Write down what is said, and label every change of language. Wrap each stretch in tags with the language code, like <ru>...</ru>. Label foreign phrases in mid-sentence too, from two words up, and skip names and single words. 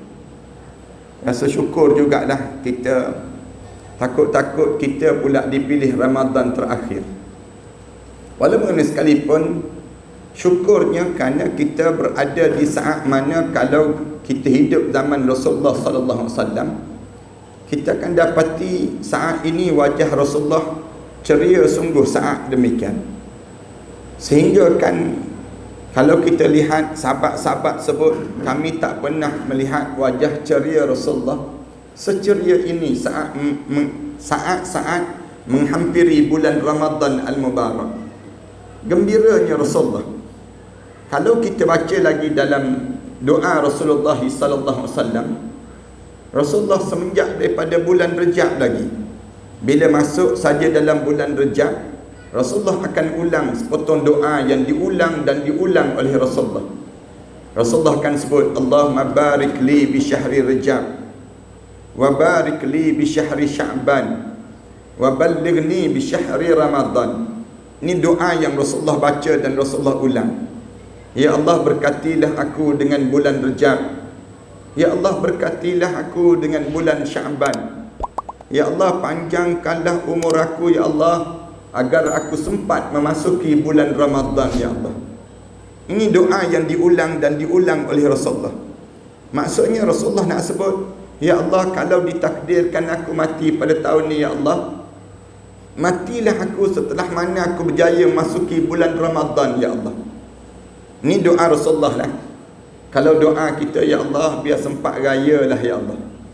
<ms>Rasa syukur jugalah kita, takut-takut kita pula dipilih Ramadan terakhir. Walaupun sekalipun, syukurnya kerana kita berada di saat mana kalau kita hidup zaman Rasulullah</ms> <ar>صلى الله عليه وسلم,</ar> <ms>kita akan dapati saat ini wajah Rasulullah ceria sungguh saat demikian. Sehingga kan kalau kita lihat sahabat-sahabat sebut, kami tak pernah melihat wajah ceria Rasulullah seceria ini saat-saat menghampiri bulan Ramadan Al-Mubarak. Gembiranya Rasulullah. Kalau kita baca lagi dalam doa Rasulullah</ms> <ar>صلى الله عليه وسلم,</ar> <ms>Rasulullah semenjak daripada bulan Rejab lagi, bila masuk saja dalam bulan Rejab, Rasulullah akan ulang sepotong doa yang diulang dan diulang oleh Rasulullah. Rasulullah akan sebut,</ms> <ar>اللهم بارك لي بشهر رجب وبارك لي بشهر شعبان وبلغني بشهر رمضان.</ar> <ms>Ini doa yang Rasulullah baca dan Rasulullah ulang. Ya Allah, berkatilah aku dengan bulan Rejab. Ya Allah, berkatilah aku dengan bulan Sya'ban. Ya Allah, panjangkanlah umur aku, ya Allah, agar aku sempat memasuki bulan Ramadan, ya Allah. Ini doa yang diulang dan diulang oleh Rasulullah. Maksudnya Rasulullah nak sebut, ya Allah, kalau ditakdirkan aku mati pada tahun ni, ya Allah, matilah aku setelah mana aku berjaya memasuki bulan Ramadan, ya Allah. Ini doa Rasulullah lah. Kalau doa kita, ya Allah, biar sempat raya lah, ya Allah.</ms>